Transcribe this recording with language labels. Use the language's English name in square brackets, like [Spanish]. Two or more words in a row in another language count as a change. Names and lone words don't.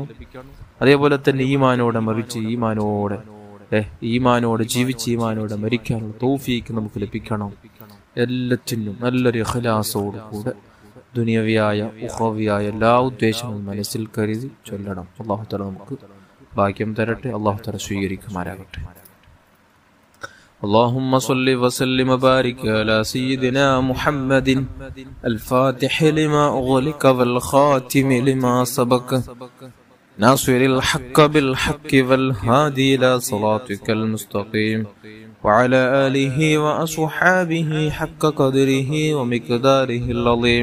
[Malayalam] അതേപോലെ തന്നെ ഈമാനോടെ മരിച്ച് ഈമാനോടെ ജീവിച്ച് ഈമാനോടെ മരിക്കാനുള്ള തൗഫീക്ക് നമുക്ക് ലഭിക്കണം. എല്ലാറ്റിനും നല്ലൊരു ഇഖ്ലാസോട് കൂടെ ദുനിയവിയായ ഉഖ്റവിയായ എല്ലാ ഉദ്ദേശങ്ങളും മനസ്സിൽ കരുതി ചൊല്ലണം. അല്ലാഹു തആല നമുക്ക് ഭാഗ്യം തരട്ടെ. അല്ലാഹു തആല സ്വീകരിക്കുമാറാകട്ടെ. [Arabic] اللهم صل وسلم وبارك على سيدنا محمد الفاتح لما أغلق والخاتم لما سبق ناصر الحق بالحق والهادي إلى صراطك المستقيم وعلى آله وأصحابه حق قدره ومقداره العظيم.